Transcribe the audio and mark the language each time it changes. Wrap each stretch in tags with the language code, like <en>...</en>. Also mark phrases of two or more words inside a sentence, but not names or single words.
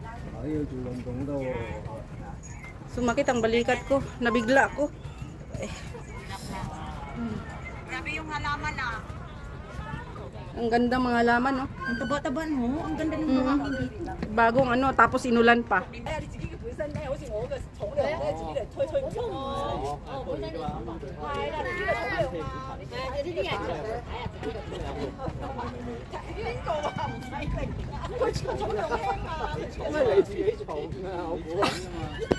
<tl>Sumakit ang balikat ko. Nabigla ako. Grabe yung halaman ah. Ang ganda mga halaman, no? Ang taba-taban mo. Ang ganda ng mga Bagong ano, tapos inulan pa.</tl> <yue>本身咧，好似我嘅重量咧，自己嚟推唔喐喎。係啦，自己嚟重量嘛。呢啲人就睇下自己嘅重量。邊個話唔使力？佢重量輕嘛。咁係你自己重啊，我估緊啊嘛。</yue>